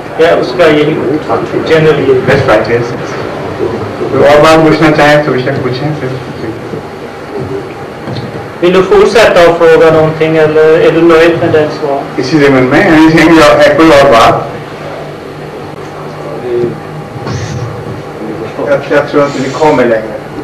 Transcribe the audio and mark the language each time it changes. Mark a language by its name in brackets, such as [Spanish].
[Urdu] Ja, اس کا یہی generally. اور بات پوچھنا چاہیں تو بیشک پوچھیں. [Swedish] Vill du fortsätta att fråga någonting eller är du nöjd med den svar? [Urdu] اسی ضمن میں کوئی اور بات؟ [Swedish] Jag tror inte vi kommer längre.